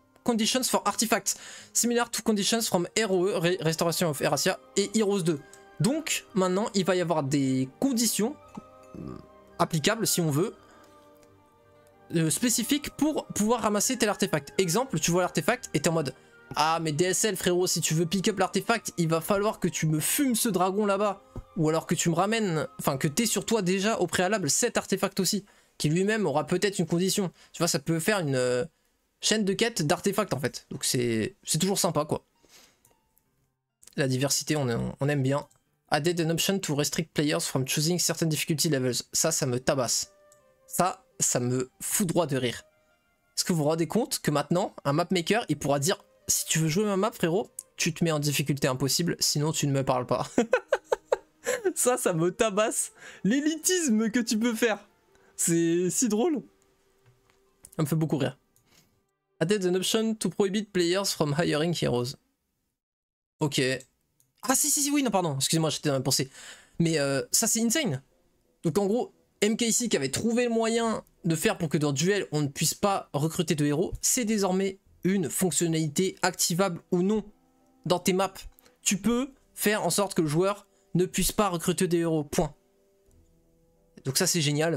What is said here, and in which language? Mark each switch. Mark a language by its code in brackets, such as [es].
[en] conditions for artifacts, similar to conditions from ROE, Restoration of Erasia, et Heroes 2. [fr] Donc, maintenant, il va y avoir des conditions applicables, si on veut, spécifiques pour pouvoir ramasser tel artefact. Exemple, tu vois l'artefact et t'es en mode « Ah, mais DSL, frérot, si tu veux pick up l'artefact, il va falloir que tu me fumes ce dragon là-bas. Ou alors que tu me ramènes, enfin, que t'aies sur toi déjà au préalable cet artefact aussi, qui lui-même aura peut-être une condition. » Tu vois, ça peut faire une chaîne de quête d'artefacts en fait. Donc c'est toujours sympa, quoi. La diversité, on aime bien. [en] Added an option to restrict players from choosing certain difficulty levels. [fr] Ça me tabasse. Ça me fout droit de rire. Est-ce que vous vous rendez compte que maintenant, un mapmaker, il pourra dire « Si tu veux jouer ma map, frérot, tu te mets en difficulté impossible, sinon tu ne me parles pas. » Ça me tabasse. L'élitisme que tu peux faire. C'est si drôle. Ça me fait beaucoup rire. [en] Added an option to prohibit players from hiring heroes. [fr] Ok. Ah si, oui, non, pardon. Excusez-moi, j'étais dans la pensée. Mais ça, c'est insane. Donc en gros, MKC qui avait trouvé le moyen de faire pour que dans Duel, on ne puisse pas recruter de héros, c'est désormais une fonctionnalité activable ou non dans tes maps. Tu peux faire en sorte que le joueur ne puisse pas recruter des héros, point. Donc ça, c'est génial.